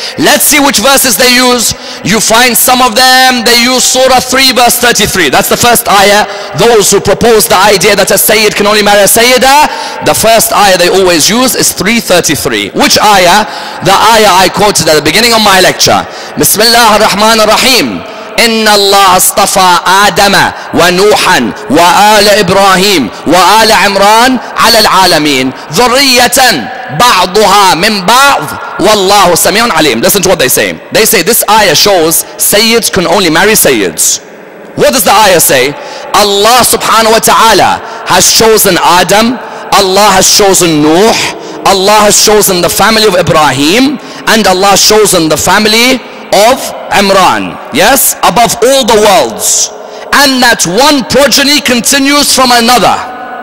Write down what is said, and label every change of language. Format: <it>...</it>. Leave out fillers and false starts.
<en>Let's see which verses they use. You find some of them, they use Surah 3 verse 33. That's the first ayah. Those who propose the idea that a Sayyid can only marry a Sayyidah, the first ayah they always use is 333. Which ayah? The ayah I quoted at the beginning of my lecture. Bismillah ar-Rahman ar-Rahim.</en> <ar>إن الله اصطفى آدم ونوحا وآل إبراهيم وآل عمران على العالمين ذرية بعضها من بعض والله سميع عليم.</ar> <en>Listen to what they say. They say this ayah shows Sayyids can only marry Sayyids. What does the ayah say? Allah subhanahu wa ta'ala has chosen Adam, Allah has chosen Nuh, Allah has chosen the family of Ibrahim, and Allah has chosen the family of Imran, yes, above all the worlds, and that one progeny continues from another.</en>